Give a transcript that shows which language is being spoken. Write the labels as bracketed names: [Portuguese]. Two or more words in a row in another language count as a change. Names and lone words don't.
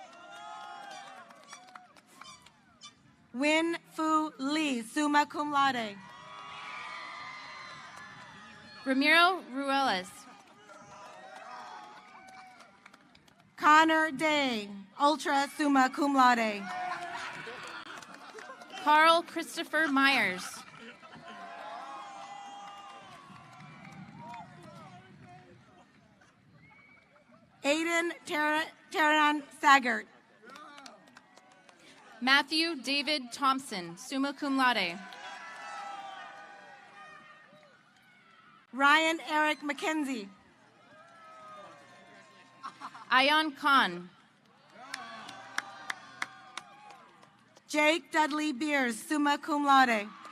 [English] Win Fu Lee, [Latin] summa cum laude. [English] Ramiro Ruelas. Connor Day, [Latin] ultra summa cum laude. [English] Carl Christopher Myers. Aiden Taran Saggart. Matthew David Thompson, [Latin] summa cum laude. [English] Ryan Eric McKenzie. Ayan Khan. Jake Dudley Beers, [Latin] summa cum laude.